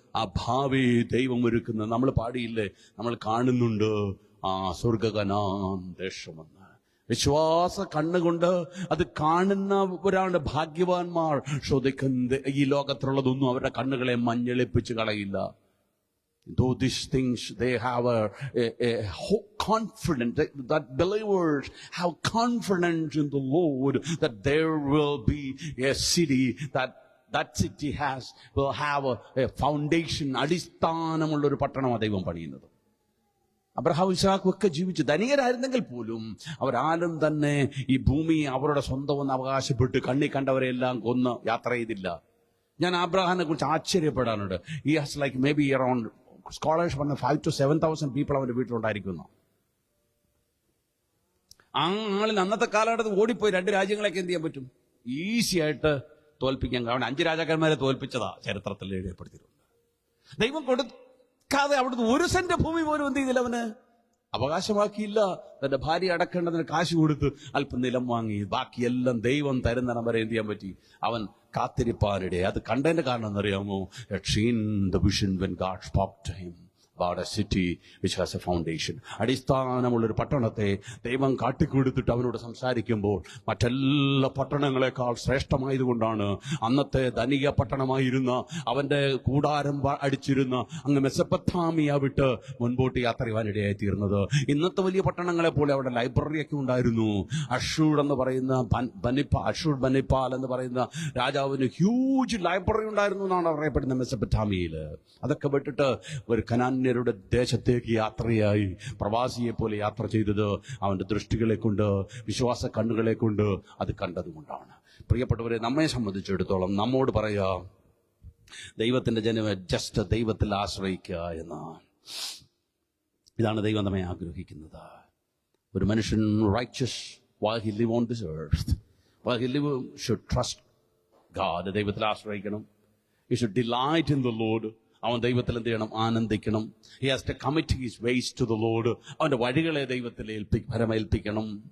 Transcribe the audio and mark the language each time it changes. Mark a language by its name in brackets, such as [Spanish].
[Malayalam] ആ ഭാവി ദൈവം ഒരുക്കുന്നത് നമ്മൾ പാടിയില്ലേ, നമ്മൾ കാണുന്നുണ്ട് ആ സ്വർഗകനാൻ ദേശമെന്ന്. വിശ്വാസ കണ്ണുകൊണ്ട് അത് കാണുന്നവരാണ് ഭാഗ്യവാന്മാർ. ശ്രദ്ധിക്കുന്നത് ഈ ലോകത്തിലുള്ളതൊന്നും അവരുടെ കണ്ണുകളെ മഞ്ഞളിപ്പിച്ച് കളയില്ല. [English] Though these things, they have a confidence that believers have confidence in the Lord that there will be a city that city will have a foundation, [Malayalam] അടിസ്ഥാനമുള്ള ഒരു പട്ടണമാണ് ദൈവം പണിയുന്നത്. അബ്രഹാം ഇസ്ഹാഖും ഒക്കെ ജീവിച്ചു ധനികരായിരുന്നെങ്കിൽ പോലും അവരാരും തന്നെ ഈ ഭൂമി അവരുടെ സ്വന്തമെന്ന് അവകാശപ്പെട്ട് കണ്ണി കണ്ടവരെല്ലാം കൊന്ന് യാത്ര ചെയ്തില്ല. ഞാൻ അബ്രഹാമിനെ കുറിച്ച് ആശ്ചര്യപ്പെടാനുണ്ട്. [English] he has like maybe around scholars പറഞ്ഞ 5,000 to 7,000 people [Malayalam] അവന്റെ വീട്ടിലുണ്ടായിരിക്കുന്നു. ആ ആളിൽ അന്നത്തെ കാലഘട്ടത്തിൽ ഓടിപ്പോയി 2 രാജ്യങ്ങളൊക്കെ എന്ത് ചെയ്യാൻ പറ്റും? ഈസി ആയിട്ട് തോൽപ്പിക്കാൻ. കാരണം 5 രാജാക്കന്മാരെ തോൽപ്പിച്ചതാ ചരിത്രത്തിൽ എഴുതപ്പെടുത്തിയിട്ടുണ്ട്. ദൈവം കൊടുക്കാതെ അവിടുന്ന് 1 സെന്റ് ഭൂമി പോലും എന്ത് ചെയ്തില്ല, അവന് അവകാശമാക്കിയില്ല. തന്റെ ഭാര്യ അടക്കേണ്ടതിന് കാശ് കൊടുത്ത് അല്പം നിലം വാങ്ങി. ബാക്കിയെല്ലാം ദൈവം തരുന്നിടം വരെ എന്ത് ചെയ്യാൻ പറ്റി? അവൻ കാത്തിരിപ്പാനിടെ. അത് കണ്ടതിന്റെ കാരണം എന്നറിയാമോ? [English] the vision when God spoke to him about a city which has a foundation. [Malayalam] അടിസ്ഥാനമുള്ളൊരു പട്ടണത്തെ ദൈവം കാട്ടിക്കൊടുത്തിട്ട് അവനോട് സംസാരിക്കുമ്പോൾ മറ്റെല്ലാ പട്ടണങ്ങളെക്കാൾ ശ്രേഷ്ഠമായതുകൊണ്ടാണ് അന്നത്തെ ധനിക പട്ടണമായിരുന്ന അവന്റെ കൂടാരം അടിച്ചിരുന്ന അങ്ങ് മെസൊപ്പൊത്താമിയ വിട്ട് മുൻപോട്ട് യാത്ര ചെയ്യുവാനിടയായി തീർന്നത്. ഇന്നത്തെ വലിയ പട്ടണങ്ങളെ പോലെ അവിടെ ലൈബ്രറിയൊക്കെ ഉണ്ടായിരുന്നു. അഷൂർ എന്ന് പറയുന്ന അഷൂർ ബനിപ്പാൽ എന്ന് പറയുന്ന രാജാവിന് ഹ്യൂജ് ലൈബ്രറി ഉണ്ടായിരുന്നു എന്നാണ് പറയപ്പെടുന്നത് മെസൊപ്പൊത്താമിയയിൽ. അതൊക്കെ വിട്ടിട്ട് ഒരു കനാന്യരുടെ ദേശത്തേക്ക് യാത്രയായി പ്രവാസിയെ പോലെ യാത്ര ചെയ്തത് അവന്റെ ദൃഷ്ടികളെ കൊണ്ട്, വിശ്വാസ കണ്ണുകളെ കൊണ്ട് അത് കണ്ടതുകൊണ്ടാണ്. പ്രിയപ്പെട്ടവരെ, നമ്മെ സംബന്ധിച്ചിടത്തോളം നമ്മോട് പറയാം, ദൈവത്തിന്റെ ജനമേ, ജസ്റ്റ് ദൈവത്തിൽ ആശ്രയിക്കുക എന്ന്. ഇതാണ് ദൈവം നമ്മെ ആഗ്രഹിക്കുന്നത്. ഒരു മനുഷ്യൻ [English] righteous while he live on this earth, while he live, should trust God. [Malayalam] ദൈവത്തിൽ ആശ്രയിക്കണം. [English] He should delight in the Lord. [Malayalam] അവൻ ദൈവത്തിൽ എന്ത് ചെയ്യണം? ആനന്ദിക്കണം. [English] He has to commit his ways to the Lord. [Malayalam] അവന്റെ വഴികളെ ദൈവത്തിൽ ഭരമേൽപ്പിക്കണം.